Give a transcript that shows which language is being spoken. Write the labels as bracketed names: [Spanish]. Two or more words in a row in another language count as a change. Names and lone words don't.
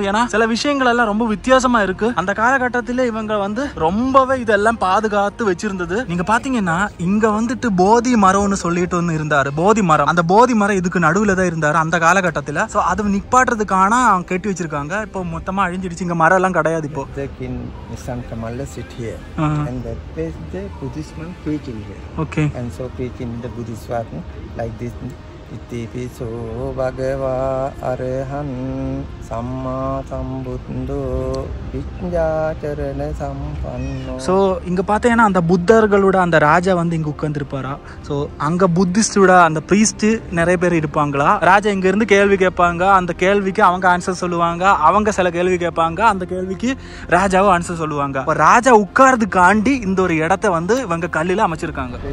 [Tamil] ஏன்னா சில விஷயங்கள் எல்லாம் ரொம்ப வித்தியாசமா இருக்கு. அந்த காலகட்டத்திலே இவங்க வந்து ரொம்பவே இதெல்லாம் பாதுகாத்து வச்சிருந்தது. நீங்க பாத்தீங்கன்னா இங்க வந்துட்டு போதி மரம்னு சொல்லிட்டு ஒன்னு இருந்தாரு. போதி மரம், அந்த போதி மரம் இதுக்கு நடுவுல தான் இருந்தாரு அந்த காலகட்டத்துல. சோ அது நிப்பாட்டுறதுக்கான கட்டி வச்சிருக்காங்க. இப்போ மொத்தமா அழிஞ்சிடுச்சு. இங்க மரம் எல்லாம் கிடையாது. இப்போ okay, [English] and so preaching the Buddhist work like this. [Pali] Itipiso bhagava arahan samma sambuddho vidyacharana sampanno. [Tamil] ஸோ இங்க பார்த்தீங்கன்னா அந்த புத்தர்களோட அந்த ராஜா வந்து இங்க உட்கார்ந்துருப்பாரா. ஸோ அங்க புத்திஸ்டோட அந்த பிரீஸ்ட் நிறைய பேர் இருப்பாங்களா. ராஜா இங்க இருந்து கேள்வி கேட்பாங்க. அந்த கேள்விக்கு அவங்க ஆன்சர் சொல்லுவாங்க. அவங்க சில கேள்வி கேட்பாங்க. அந்த கேள்விக்கு ராஜாவும் ஆன்சர் சொல்லுவாங்க. ராஜா உட்கார்றதுக்காண்டி இந்த ஒரு இடத்தை வந்து இவங்க கல்லில அமைச்சிருக்காங்க.